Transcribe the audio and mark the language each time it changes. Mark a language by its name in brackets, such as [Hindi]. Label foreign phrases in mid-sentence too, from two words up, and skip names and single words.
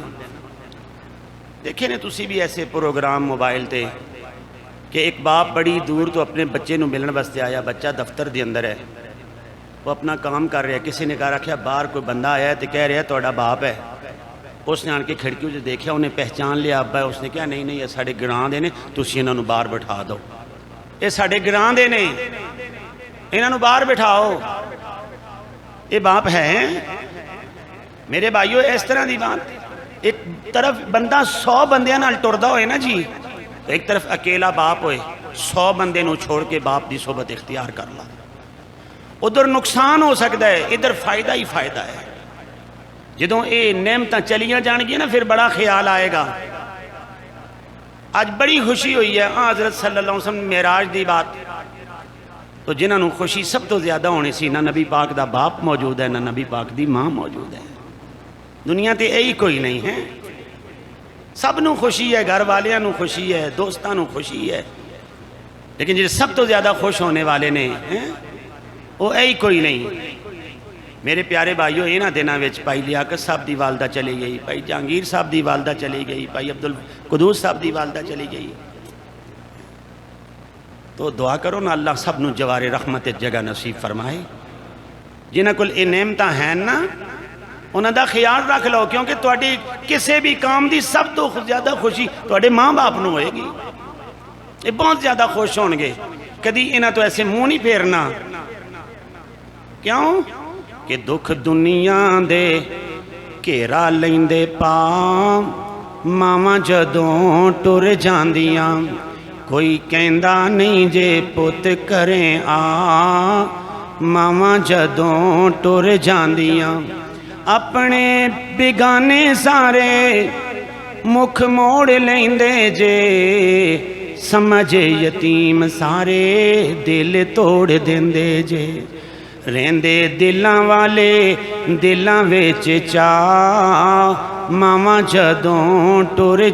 [Punjabi] دیکھیں نا تسی بھی ایسے پروگرام موبائل تے کہ ایک باپ بڑی دور تو اپنے بچے نو ملن واسطے آیا، بچہ دفتر دے اندر ہے، [Urdu] وہ اپنا کام کر رہا ہے، [Punjabi] کسی نے کہا رکھا باہر کوئی بندہ آیا ہے تو کہہ رہا ہے تہاڈا باپ ہے۔ [Urdu] اس نے آن کے کھڑکیوں سے دیکھا، انہیں پہچان لیا ابا ہے۔ [Punjabi] اس نے کہا نہیں نہیں یہ ساڑھے گراں دے نے، تسی انہاں نو باہر بٹھا دو، یہ ساڑھے گراں دے نے، انہاں نو باہر بٹھاؤ، یہ باپ ہے؟ میرے بھائیو اس طرح دی بات، ایک طرف بندہ 100 بندیاں نال ٹردا ہوئے نا جی، ایک طرف اکیلا باپ ہوئے، 100 بندے نو چھوڑ کے باپ دی صحبت اختیار کر لا، ادھر نقصان ہو سکتا ہے، ادھر فائدہ ہی فائدہ ہے۔ جدوں اے نعمتاں چلیاں جان گیا نا پھر بڑا خیال آئے گا۔ آج بڑی خوشی ہوئی ہے حضرت صلی اللہ علیہ وسلم معراج دی بات، تو جنہاں نو خوشی سب تو زیادہ ہونے سی، نہ نبی پاک دا باپ موجود ہے نہ نبی پاک دی ماں موجود ہے، دنیا تے یہی کوئی نہیں ہے۔ سب نو خوشی ہے، گھر والیاں نو خوشی ہے، دوستاں نو خوشی ہے، لیکن جو سب تو زیادہ خوش ہونے والے نے وہ یہی کوئی نہیں۔ میرے پیارے بھائیو انہاں دناں وچ بھائی لیاقت صاحب دی والدہ چلی گئی، بھائی جہانگیر صاحب دی والدہ چلی گئی، بھائی عبدالقدوس صاحب دی والدہ چلی گئی، تو دعا کرو نا اللہ سب نو جوار رحمت جگہ نصیب فرمائے۔ جنہاں کول اے نعمتاں ہیں نا انہاں دا خیال رکھ لو، کیونکہ تواڈی کسے بھی کام دی سب تو زیادہ خوشی تواڈے ماں باپ نو ہوئے گی، یہ بہت زیادہ خوش ہون گے، کدی انہاں تو ایسے منہ نہیں پھیرنا۔ کیوں کہ دکھ دنیا دے گھیرا لیندے پا، ماواں جدوں ٹر جاندیاں، کوئی کہندا نہیں جے پت کریں آ، ماواں جدوں ٹر جاندیاں، اپنے بیگانے سارے مکھ موڑ لیندے جے، سمجھ یتیم سارے دل توڑ دیندے جے، رہندے دلاں والے دلاں وچ چاہ، ماواں جدوں ٹر